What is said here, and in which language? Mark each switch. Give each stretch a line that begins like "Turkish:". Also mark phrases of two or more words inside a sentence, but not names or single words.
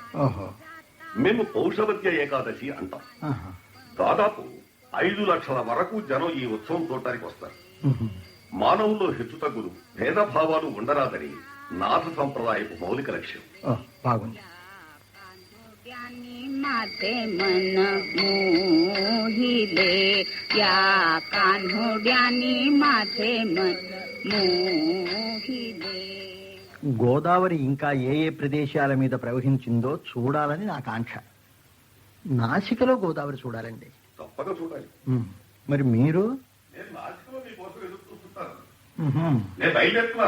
Telugu: మేము పౌషవత్య ఏకాదశి అంటాం. దాదాపు 5 లక్షల వరకు జనం ఈ ఉత్సవం చూడటానికి వస్తారు. మానవుల్లో హెచ్చుతగ్గులు, భేదభావాలు ఉండరాదని నాథ సంప్రదాయపు మౌలిక లక్ష్యం. బాగుంది.
Marathi: माझे मन मोहिले या कान्होड्यानी माझे मन मोहिले.
Telugu: గోదావరి ఇంకా ఏ ఏ ప్రదేశాల మీద ప్రవహించిందో చూడాలని నా కాంక్ష. నాసికలో గోదావరి చూడాలండి. తప్పక చూడాలి. మరి మీరు? నేను నాసికలో మీకోసం ఎదురు చూస్తుంటాను. మ్హూ. నేను బయలుదేరుతున్నాను.